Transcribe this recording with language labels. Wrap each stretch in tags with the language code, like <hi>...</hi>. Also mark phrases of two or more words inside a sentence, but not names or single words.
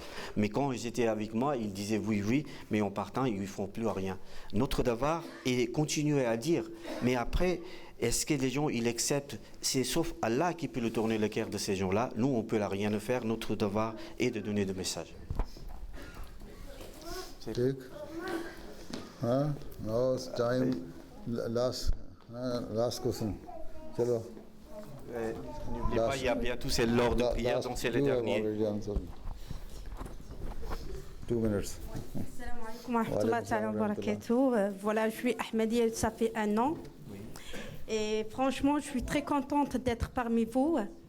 <fr>Mais quand ils étaient avec moi, ils disaient oui, oui, mais en partant, ils ne font plus rien. Notre devoir est continuer à dire, mais après, est-ce que les gens, ils acceptent? C'est sauf Allah qui peut le tourner le cœur de ces gens-là. Nous, on ne peut rien faire. Notre devoir est de donner des messages.</fr> <ur>ٹھیک ہاں</ur> <en>now it's time last question चलो</en> <fr>N'oubliez pas, il y a bientôt c'est l'heure de prière, donc c'est le dernier. 2 minutes. Voilà, je suis Ahmadiyya, ça fait 1 an. Et franchement, je suis très contente d'être parmi vous.</fr>